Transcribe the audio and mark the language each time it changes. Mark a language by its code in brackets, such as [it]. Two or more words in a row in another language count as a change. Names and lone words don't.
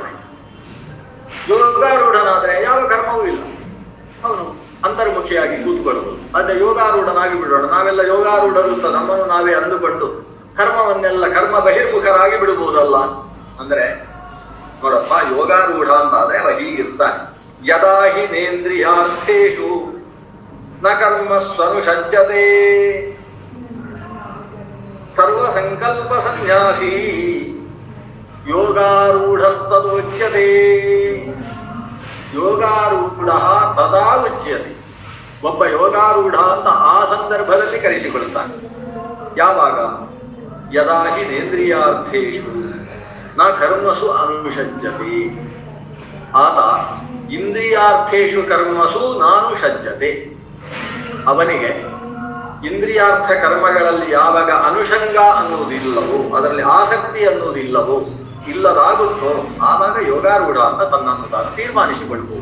[kn] ಯೋಗಾರೂಢನಾದ್ರೆ ಯಾವ ಕರ್ಮವೂ ಇಲ್ಲ, ಅವನು ಅಂತರ್ಮುಖಿಯಾಗಿ ಕೂತ್ಕೊಳ್ಳುವುದು. ಅದೇ ಯೋಗಾರೂಢನಾಗಿ ಬಿಡೋಣ, ನಾವೆಲ್ಲ ಯೋಗಾರೂಢರು ಅಂತ ನಮ್ಮನ್ನು ನಾವೇ ಅಂದುಕೊಂಡು ಕರ್ಮವನ್ನೆಲ್ಲ ಕರ್ಮ ಬಹಿರ್ಮುಖರಾಗಿ ಬಿಡಬಹುದಲ್ಲ. ಅಂದ್ರೆ ನೋಡಪ್ಪ, ಯೋಗಾರೂಢ ಅಂತಾದ್ರೆ ಅವ ಹೀಗಿರ್ತಾನೆ. [sa] ಯದಾ ಹಿ ನೇಂದ್ರಿಯಾರ್ಥೇಷು ನ ಕರ್ಮಸ್ವನುಷಜ್ಯತೆ ಸರ್ವಸಂಕಲ್ಪ ಸನ್ಯಾಸಿ ಯೋಗಾರೂಢಸ್ತದೋಚ್ಯತೆ. ಯೋಗಾರೂಢ ತದಾ ಉಚ್ಯತೆ. [kn] ಒಬ್ಬ ಯೋಗಾರೂಢ ಅಂತ ಆ ಸಂದರ್ಭದಲ್ಲಿ ಕರೆಸಿಕೊಳ್ತಾನೆ. ಯಾವಾಗ? [sa] ಯದಾ ಹಿ ನೇಂದ್ರಿಯಾರ್ಥೇಷು ನ ಕರ್ಮಸು ಅನುಷಜ್ಯತೆ. ಆತ ಇಂದ್ರಿಯಾರ್ಥೇಷು ಕರ್ಮಸು ನಾನುಷಜ್ಯತೆ. [kn] ಅವನಿಗೆ ಇಂದ್ರಿಯಾರ್ಥ ಕರ್ಮಗಳಲ್ಲಿ ಯಾವಾಗ ಅನುಷಂಗ ಅನ್ನುವುದಿಲ್ಲವೋ, ಅದರಲ್ಲಿ ಆಸಕ್ತಿ ಅನ್ನುವುದಿಲ್ಲವೋ, ಇಲ್ಲದಾಗುತ್ತೋ ಆವಾಗ ಯೋಗಾರೂಢ ಅಂತ ತನ್ನನ್ನು ತಾನು ತೀರ್ಮಾನಿಸಿಕೊಳ್ಳಬಹುದು.